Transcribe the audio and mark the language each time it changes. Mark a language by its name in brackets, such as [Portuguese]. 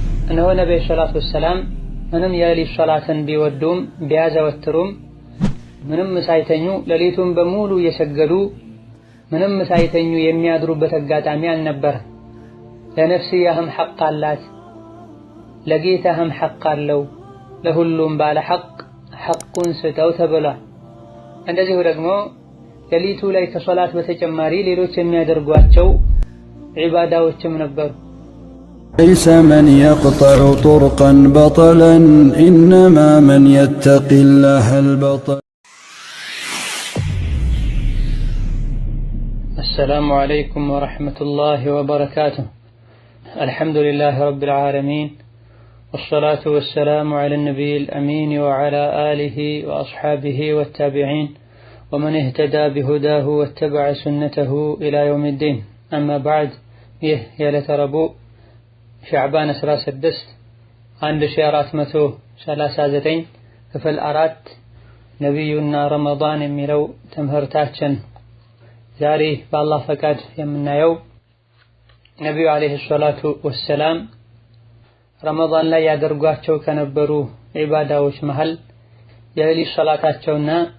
[Amharic] እነሆ ነብዩ ሰለላሁ ዐለይሂ ወሰለም ምንም የሌሊት ሶላትን ቢወዱም ቢያዘወትሩም ምንም ሳይተኙ ሌሊቱን በሙሉ እየሰገዱ ምንም ሳይተኙ የሚያድሩበት አጋጣሚ አልነበረም። ለነፍስያህም ሐቅ አላት፣ ለጌታህም ሐቅ አለው፣ ለሁሉም ባለ ሐቁን ስጠው ተብሏል። እንደዚሁ ደግሞ ሌሊቱ ላይ ከሶላት በተጨማሪ ሌሎች የሚያደርጓቸው ዒባዳዎችም ነበሩ። [Arabic] ليس من يقطع طرقا بطلا إنما من يتقي الله البطل. السلام عليكم ورحمة الله وبركاته. الحمد لله رب العالمين والصلاة والسلام على النبي الأمين وعلى آله وأصحابه والتابعين ومن اهتدى بهداه واتبع سنته إلى يوم الدين. أما بعد يا ربو شعبان [Amharic] 16 1439 ክፍል 4 ነብዩና ረመዳን የሚለው ትምህርታችን ዛሬ በአላህ ፈቃድ የምናየው ነብዩ አለይሂ ሰላቱ ወሰላም ረመዳን ላይ ያደርጓቸው ከነበሩ ዒባዳዎች መሃል የሌሊት ሶላታቸውና